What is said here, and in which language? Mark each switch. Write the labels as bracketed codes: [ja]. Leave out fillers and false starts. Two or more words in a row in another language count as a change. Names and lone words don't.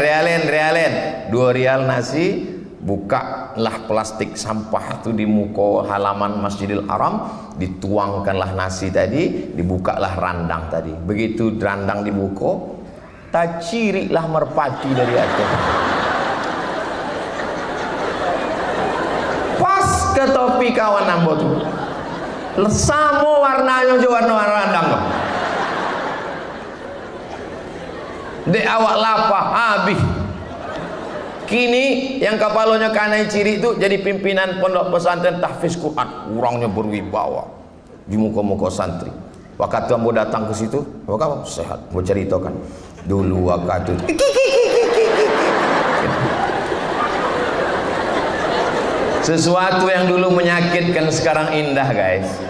[id] 2 rial nasi, bukalah plastik sampah itu di muka halaman Masjidil Haram, dituangkanlah nasi tadi, dibukalah randang tadi. [min] Begitu randang dibuka, tak cirilah merpati dari atas. Ke topi kawan ambo tuh sama warnanya juga warna randang kok. Dek awak lapah habis. [id] Kini yang [min] kapalonya kanai ciri [id] itu jadi pimpinan pondok pesantren tahfiz Quran, orangnya berwibawa di muka-muka santri. Waktu ambo datang ke situ, kamu sehat, mau ceritakan dulu waktu sesuatu yang dulu menyakitkan sekarang indah guys.